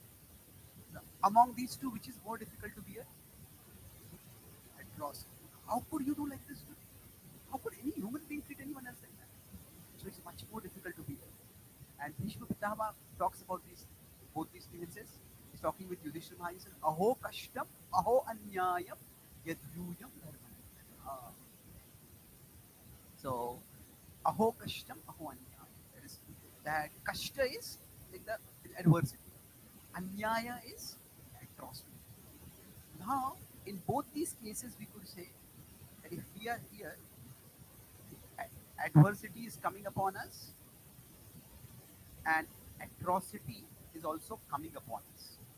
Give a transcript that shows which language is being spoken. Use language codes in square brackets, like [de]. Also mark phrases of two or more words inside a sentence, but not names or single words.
[en] Now, among these two, which is more difficult to bear? Atrocity. How could you do like this? How could any human being treat anyone else like that? So it's much more difficult to bear. And Bhishma Pitama talks about these both these experiences. He's talking with Yudhishthira Maharaj. He says, [sa] "Aho kashtam, aho anyayam, yadyuyam dharma." So, aho kashtam, aho anyaya. [en] That is, that kashta is like the adversity. Anyaya is atrocity. Now, in both these cases, we could say that if we are here, adversity is coming upon us, and atrocity is also coming upon us.